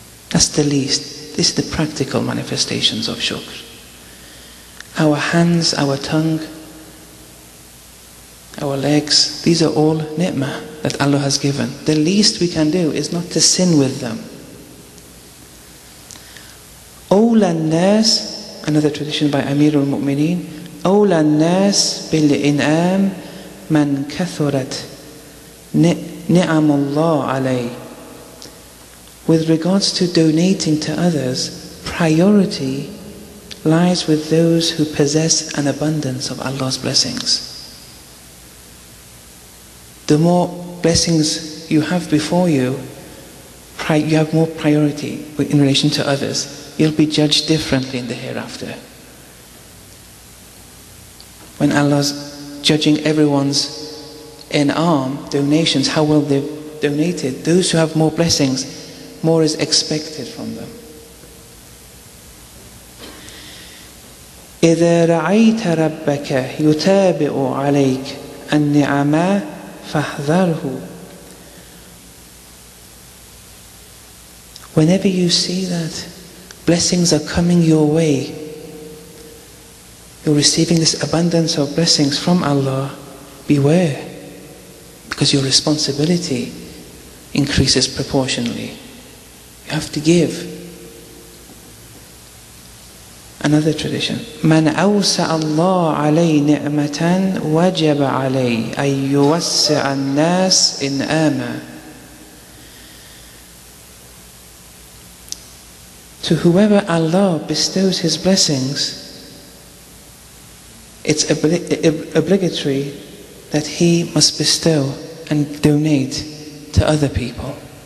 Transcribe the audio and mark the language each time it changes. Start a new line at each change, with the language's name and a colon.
English: That's the least. This is the practical manifestations of shukr. Our hands, our tongue, our legs, these are all ni'mah that Allah has given. The least we can do is not to sin with them.
Arabic: أولى الناس,
English: another tradition by Amirul Mu'mineen,
Arabic: أولى الناس بالإنعام من كثرت نعم الله عليه.
English: With regards to donating to others, priority lies with those who possess an abundance of Allah's blessings. The more blessings you have before you, you have more priority in relation to others. You'll be judged differently in the hereafter. When Allah's judging everyone's donations, how well they've donated, those who have more blessings, more is expected from them.
Arabic: إذا رأيت ربك يتابع عليك النعماء فاحذره.
English: Whenever you see that blessings are coming your way, you're receiving this abundance of blessings from Allah, beware, because your responsibility increases proportionally. You have to give. Another tradition,
Arabic: من أوسع الله عليه نعمة وجب عليه أن يوسع الناس إنعاما.
English: To whoever Allah bestows His blessings, it's obligatory that he must bestow and donate to other people.